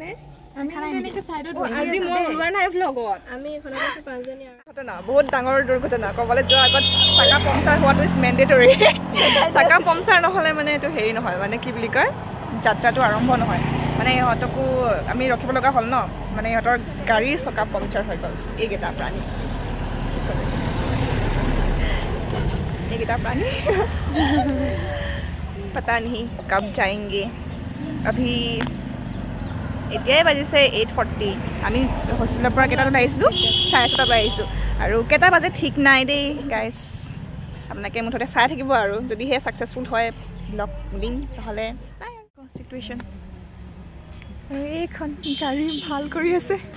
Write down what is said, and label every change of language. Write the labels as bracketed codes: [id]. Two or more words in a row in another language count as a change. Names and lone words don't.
[as] ঘটনা বহুত ডাঙৰ দুৰ্ঘটনা। ক'বলৈ যোৱাৰ আগত চাকা পামচাৰ হোৱাটো [en] is mandatory. [as] চাকা পামচাৰ নহ'লে মানে এইটো হেৰি নহয়, মানে কি বুলি কয়, যাত্ৰাটো আৰম্ভ নহয়। মানে ইহঁতকো আমি ৰখিব লগা হ'ল ন, মানে ইহঁতৰ গাড়ীৰ চকা পামচাৰ হৈ গ'ল। এইকেইটা প্ৰাণী [hi] पता नहीं कब जाएंगे। [as] अभी এতিয়াই বাজিছে 8:40। আমি হোষ্টেলৰ পৰা কেইটাত আহিছিলোঁ, 6:30 আহিছোঁ। আৰু কেইটা বাজে ঠিক নাই দেই গাইজ, আপোনালোকে মুঠতে চাই থাকিব। আৰু যদিহে ছাকচেছফুল হয় ব্লগ দিম, নহ'লে নাই আৰু চিটুৱেশ্যন। এইখন গাড়ী ভাল কৰি আছে।